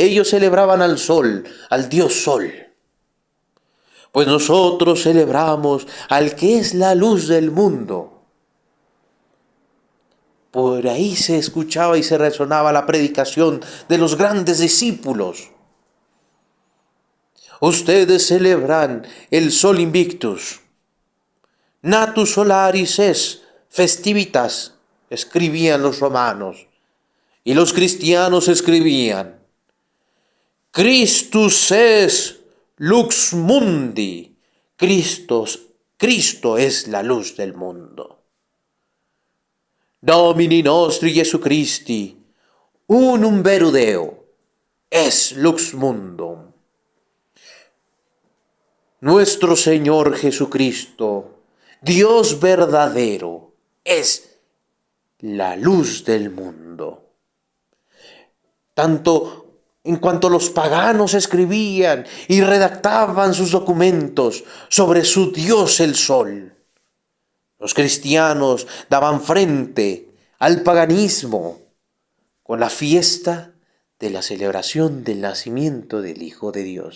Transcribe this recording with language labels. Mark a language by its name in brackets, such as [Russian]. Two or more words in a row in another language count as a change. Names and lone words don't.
[Spanish] Ellos celebraban al sol, al dios sol. Pues nosotros celebramos al que es la luz del mundo. Por ahí se escuchaba y se resonaba la predicación de los grandes discípulos. Ustedes celebran el [Latin] sol invictus. Natus solaris es festivitas, [Spanish] escribían los romanos. Y los cristianos escribían: [Latin] Christus es lux mundi. [Spanish] Cristo es la luz del mundo. [Latin] Domini nostri Jesu Christi, unum vero Deo, es lux mundum. [Spanish] Nuestro Señor Jesucristo, Dios verdadero, es la luz del mundo. Tanto en cuanto los paganos escribían y redactaban sus documentos sobre su Dios el Sol, los cristianos daban frente al paganismo con la fiesta de la celebración del nacimiento del Hijo de Dios.